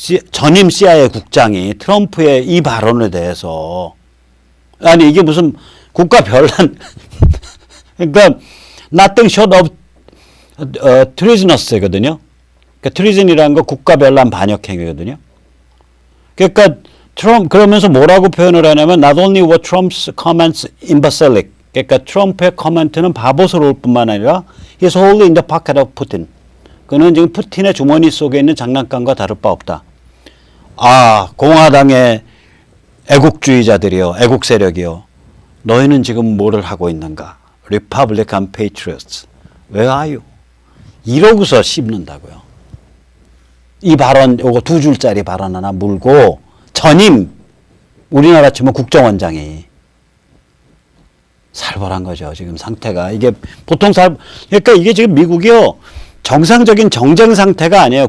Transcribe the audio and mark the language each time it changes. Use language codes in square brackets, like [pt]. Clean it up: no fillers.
[ko] 전임 CIA 국장이 트럼프의 이 발언에 대해서 아니 이게 무슨 국가별난 그러니까 [en] nothing short of treasonous [ko] 거든요. 그러니까 treason이라는 거 국가별난 반역행위거든요. 그러니까 그러면서 뭐라고 표현을 하냐면 [en] not only were Trump's comments imbecilic [ko] 그러니까 트럼프의 코멘트는 바보스러울 뿐만 아니라 [en] he's wholly in the pocket of Putin. [ko] 그는 지금 푸틴의 주머니 속에 있는 장난감과 다를 바 없다. 공화당의 애국주의자들이요. 애국 세력이요. 너희는 지금 뭐를 하고 있는가? [en] Republican Patriots, where are you? [ko] 이러고서 씹는다고요. 이 발언, 요거 2줄짜리 발언 하나 물고 전임 우리나라 치면 국정원장이 살벌한 거죠. 지금 상태가. 이게 보통 그러니까 이게 지금 미국이요. 정상적인 정쟁 상태가 아니에요.